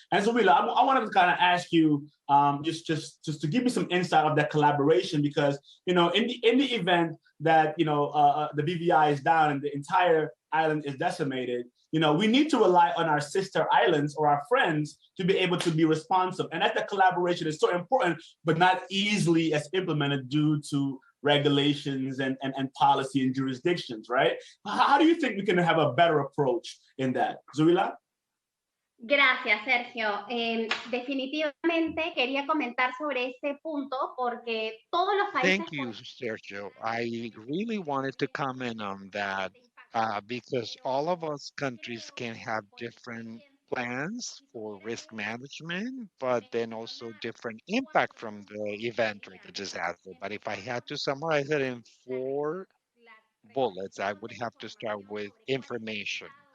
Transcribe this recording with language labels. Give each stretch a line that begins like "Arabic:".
English: And so really, I wanted to kind of ask you just to give me some insight of that collaboration, because in the event that the BVI is down and the entire island is decimated, we need to rely on our sister islands or our friends to be able to be responsive. And that collaboration is so important, but not easily as implemented due to regulations and policy and jurisdictions, right? How do you think we can have a better approach in that? Zuila?
Spanish: Gracias, Sergio. Definitivamente quería comentar sobre este punto porque todos los países.
English: Thank you, Sergio. I really wanted to comment on that because all of us countries can have different plans for risk management, but then also different impact from the event or the disaster. But if I had to summarize it in 4 bullets, I would have to start with information.